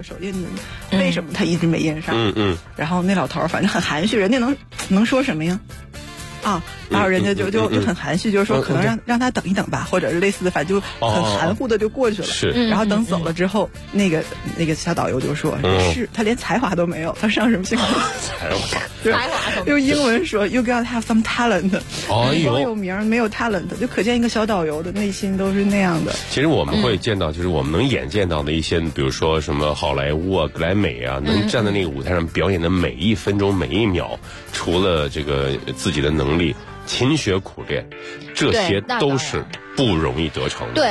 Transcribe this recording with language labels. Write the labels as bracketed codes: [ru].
[zh] 首映，为什么他一直没印上？然后那老头反正很含蓄，人家能说什么呀？啊，然后人家就很含蓄，就是说可能让他等一等吧，或者是类似的，反正就很含糊的就过去了。是，然后等走了之后，那个小导游就说：“是他连才华都没有，他上什么星光？才华，用英文说 [en] ，You got to have some talent。 [zh] 有名没有 talent， 就可见一个小导游的内心都是那样的。其实我们会见到，就是我们能眼见到的一些，比如说什么好莱坞啊、格莱美啊，能站在那个舞台上表演的每一分钟、每一秒，除了这个自己的能力。勤学苦练，这些都是不容易得成的。